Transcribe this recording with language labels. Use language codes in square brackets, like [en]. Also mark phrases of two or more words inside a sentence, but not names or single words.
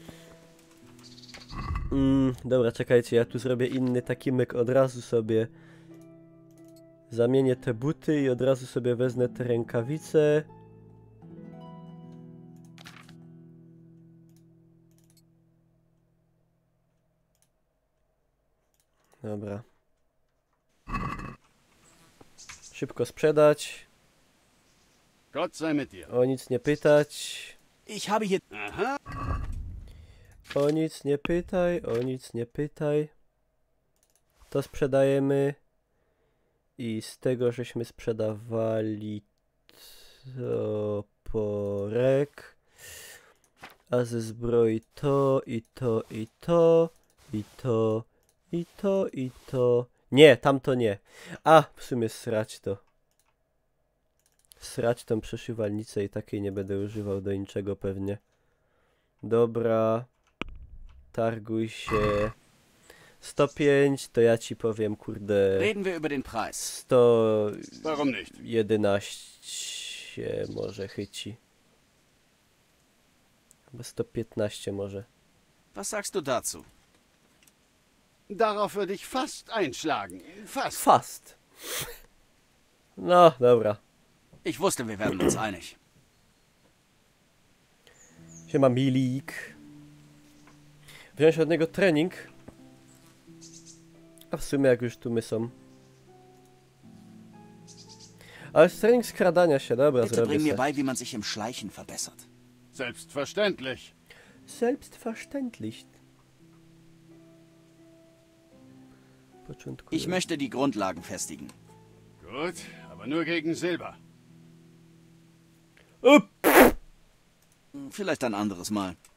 [pl] Dobra, czekajcie, ja tu zrobię inny taki myk, od razu sobie zamienię te buty i od razu sobie wezmę te rękawice. Dobra. Szybko sprzedać. [de] Gott sei mit dir. [pl] O nic nie pytać. [de] Ich habe hier... [pl] Aha. O nic nie pytaj, o nic nie pytaj. To sprzedajemy. I z tego, żeśmy sprzedawali toporek. A ze zbroi to i to i to i to i to i to. Nie, tamto nie. A, w sumie srać to. Srać tą przeszywalnicę i takiej nie będę używał do niczego pewnie. Dobra. Targuj się. 105, to ja ci powiem, kurde... [de] Reden wir über den Preis. Warum nicht? [pl] 111 może chyci. Chyba 115 może. [de] Was sagst du dazu? Darauf würde ich fast einschlagen. Fast. Fast. [pl] No, dobra. [de] Ich wusste, wir werden uns einig. [pl] Siema Milik. Wziąć od niego trening. A w sumie jak już tu my są. Ale jest trening skradania się, dobra, [de] Bitte [pl] zrobię [de] bring mir [pl] se. [de] bei, wie man sich im Schleichen verbessert. Selbstverständlich. Selbstverständlich. Ich möchte die Grundlagen festigen. Gut, aber nur gegen Silber. Vielleicht ein anderes Mal.